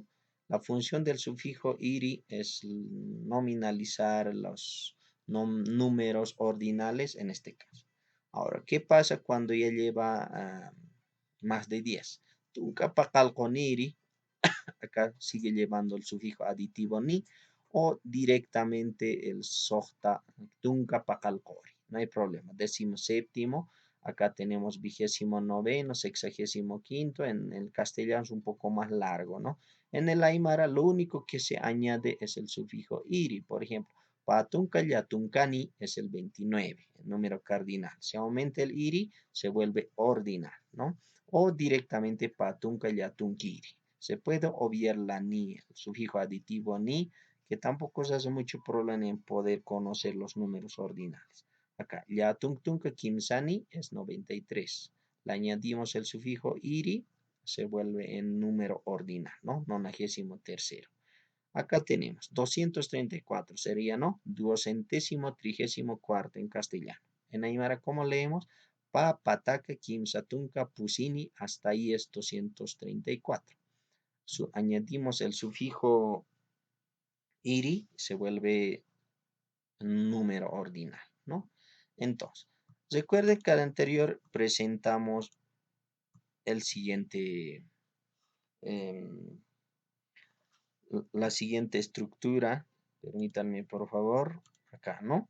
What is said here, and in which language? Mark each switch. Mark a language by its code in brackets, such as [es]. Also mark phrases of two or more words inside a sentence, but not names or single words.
[es] La función del sufijo iri es nominalizar los números ordinales en este caso. Ahora, ¿qué pasa cuando ya lleva más de 10? Tunca con iri, acá sigue llevando el sufijo aditivo ni, o directamente el [ay] sojta tunca pacalcori. [es] No hay problema. Décimo séptimo, acá tenemos 29º, 65º, en el castellano es un poco más largo, ¿no? En el aymara lo único que se añade es el sufijo iri, por ejemplo. [ay] Patunca yatuncani [es] es el 29, el número cardinal. Si aumenta el iri, se vuelve ordinal, ¿no? O directamente [ay] patunca yatunkiri. [es] Se puede obviar la ni, el sufijo aditivo ni, que tampoco se hace mucho problema en poder conocer los números ordinales. Acá, [ay] ya tunka kimsani [es] es 93. Le añadimos el sufijo iri, se vuelve en número ordinal, ¿no? 93º. Acá tenemos 234, sería, ¿no? Duocentésimo, 34º en castellano. En Aymara, ¿cómo leemos? [ay] Pa, pataka, kimsatunka, pusini, [es] hasta ahí es 234. Añadimos el sufijo iri, se vuelve un número ordinal, ¿no? Entonces, recuerden que al anterior presentamos el siguiente, em, la siguiente estructura, permítanme por favor, acá, ¿no?